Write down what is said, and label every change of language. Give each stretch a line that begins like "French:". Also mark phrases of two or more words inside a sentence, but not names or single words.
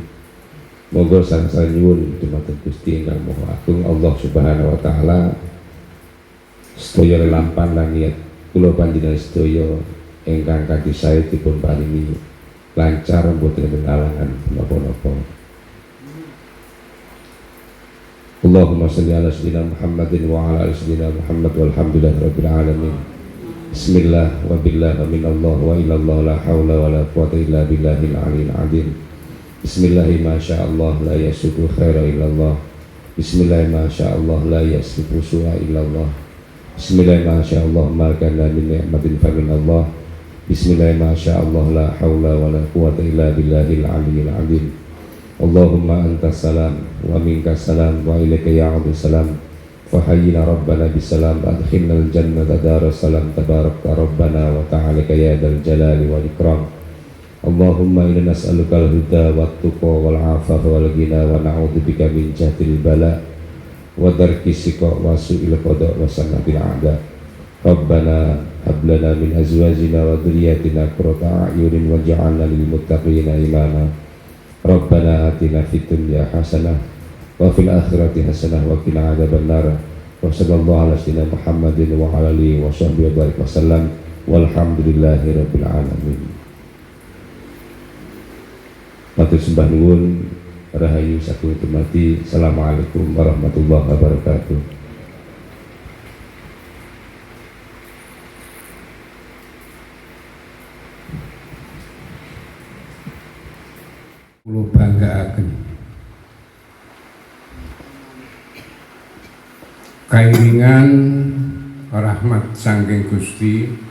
Javanese: Monggo sareng-sareng nyuwun dumateng Gusti ingkang Maha Agung
Arabic: الله سبحانه وتعالى
Javanese: sedaya lelampahan lan niat kula panjenengan sedaya ingkang kanthi sae dipun paringi lancar mboten halangan napa-napa.
Arabic: اللهم صل على سيدنا محمد وعلى آل سيدنا محمد والحمد لله رب العالمين. بسم الله وبالله ومن الله وإلى الله لا حول ولا قوة إلا بالله العلي العظيم. بسم الله ما شاء الله لا يسوق الخير إلا الله. بسم الله ما شاء الله لا يسوق السوء إلا الله. بسم الله ما شاء الله ما كان من نعمة فمن الله. بسم الله ما شاء الله لا حول ولا قوة إلا بالله العلي العظيم. اللهم أنت السلام ومنك السلام وإليك يعود السلام. فحينا ربنا بالسلام وأدخلنا الجنة دار السلام تباركت ربنا وتعاليت يا ذا الجلال والإكرام. اللهم إنا نسألك الهدى والتقى والعفاف والغنى ونعوذ بك من جهد البلاء ودرك الشقاء وسوء القضاء وشماتة الأعداء. ربنا هب لنا من أزواجنا وذرياتنا قرة أعين واجعلنا للمتقين إماما. ربنا آتنا في الدنيا حسنة وفي الآخرة حسنة وقنا عذاب النار. وصلى الله على سيدنا محمد وعلى آله وصحبه وبارك وسلم والحمد لله رب العالمين.
Javanese: Matur sembah nuwun, rahayu saking tumati.
Arabic: السلام عليكم ورحمة الله وبركاته.
Javanese: Kula banggaaken kairingan rahmat saking Gusti